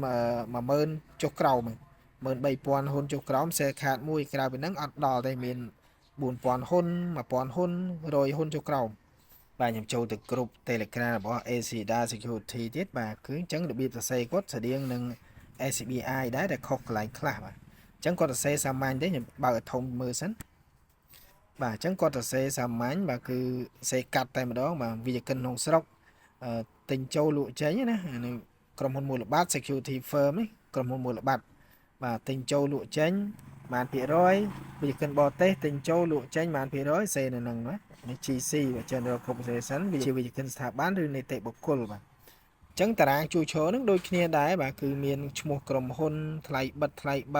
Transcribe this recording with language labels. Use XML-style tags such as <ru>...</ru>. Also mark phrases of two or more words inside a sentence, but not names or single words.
<km>10,000 ចុះក្រោម 13,000 ហ៊ុនចុះក្រោម</km> <en>share card</en> <km>មួយក្រៅពីហ្នឹងអត់ដល់ទេមាន 4,000 ហ៊ុន 1,000 ហ៊ុន 100 ហ៊ុនចុះក្រោមបាទខ្ញុំចូលទៅក្រុម Telegram របស់ ACDA Security ទៀតបាទគឺអញ្ចឹងរបៀបសរសេរគាត់ស្តៀងនឹង SBI ដែរតែខុសកន្លែងខ្លះបាទអញ្ចឹងគាត់សរសេរសាមញ្ញទេខ្ញុំបើកឲ្យធំមើលសិនបាទអញ្ចឹងគាត់សរសេរសាមញ្ញបាទ គឺសេកាត់តែម្ដងបាទវិជ្ជកិនក្នុងស្រុកទិញចូលលក់ចេញណានឹងក្រុមហ៊ុនមូលបត្រ</km> <en>security firm</en> <km>នេះក្រុមហ៊ុនមូលបត្របាទទិញចូលលក់ចេញបានភាគរយវិជ្ជកិនបរទេសទិញចូលលក់ចេញបានភាគរយ សេនៅនឹងណានេះ GC General Corporation វាជាវិជ្ជកិនស្ថាប័នឬនីតិបុគ្គលបាទអញ្ចឹងតារាងជួរឈរនឹងដូចគ្នាដែរបាទគឺមានឈ្មោះក្រុមហ៊ុនថ្លៃបិទថ្លៃបើ</km>